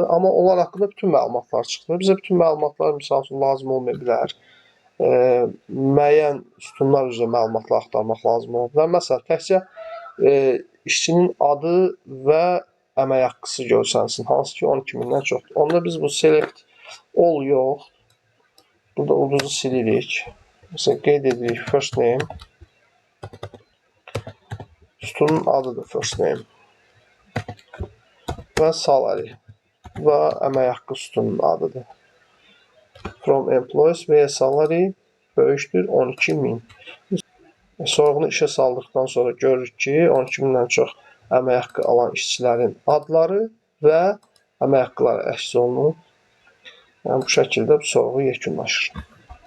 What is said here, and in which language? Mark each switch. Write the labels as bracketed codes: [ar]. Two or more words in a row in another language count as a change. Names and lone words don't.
[az] Amma onlar haqqında bütün məlumatlar çıxdı. Bizə bütün məlumatlar misal üçün lazım olmaya bilər. Müəyyən sütunlar üzrə məlumatlar axtarmaq lazım olur. Məsələn, təkcə işçinin adı və əmək haqqısı görsənsin, hansı ki 12.000-dən çoxdur. Onda biz bu [en] select all [az] yox, burada ulduzu silirik. Məsələn, qeyd edirik [en] first name, [az] sütunun adıdır [en] first name [az] və salary və əmək haqqı sütunun adıdır. [en] From employees [az] və salary böyükdür 12.000. Sorğunu işə saldıqdan sonra görürük ki, 12.000-dən çox əmək haqqı alan işçilərin adları və əmək haqqları əks olunub. Yəni bu şəkildə bu sorğu yekunlaşır.